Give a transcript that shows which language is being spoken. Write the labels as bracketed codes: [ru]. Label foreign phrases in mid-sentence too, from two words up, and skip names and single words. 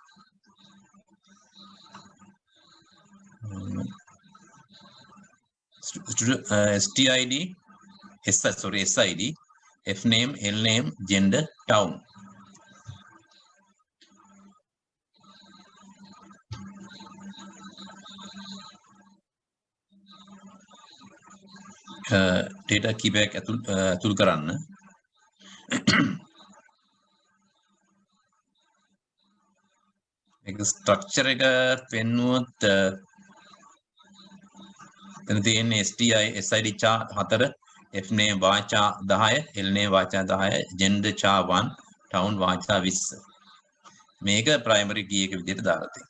[en] STID SID F name L name gender town [si] data කීපයක් ඇතුල් කරන්න එක ස්ට්‍රක්චර් එක පෙන්නුවොත් එතන තියෙන්නේ STI SID චා 4 [en] F name [si] වාචා 10 [en] L name [si] වාචා 10 gender චා 1 town වාචා 20 මේක [en] primary key [si] එක විදිහට දාලා